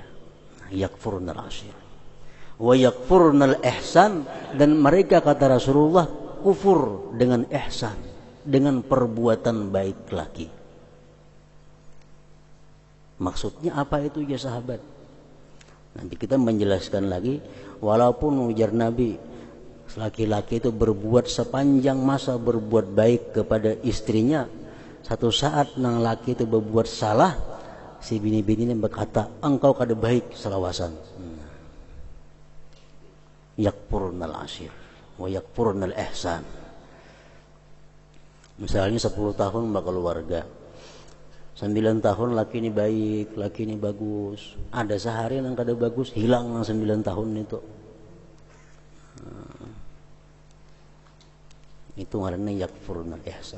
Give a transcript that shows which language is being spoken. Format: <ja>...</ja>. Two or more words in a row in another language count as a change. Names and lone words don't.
<ar>يكفرن العشير ويكفرن الإحسان,</ar> <id>dan mereka kata Rasulullah kufur dengan ihsan, dengan perbuatan baik lagi. Maksudnya apa itu ya sahabat? Nanti kita menjelaskan lagi.</id> <bjn>Walaupun ujar Nabi, laki-laki itu berbuat sepanjang masa berbuat baik kepada istrinya, satu saat nang laki itu berbuat salah, si bini-bini ini berkata, engkau kada baik selawasan.</bjn> <ar>يكفرن العشير ويكفرن الإحسان.</ar> <bjn>Misalnya 10 tahun berkeluarga, 9 tahun laki ini baik, laki ini bagus, ada sehari yang kada bagus, hilang 9 tahun itu.</bjn> <id>Itu karena</id> <ar>يكفرن الإحسان.</ar>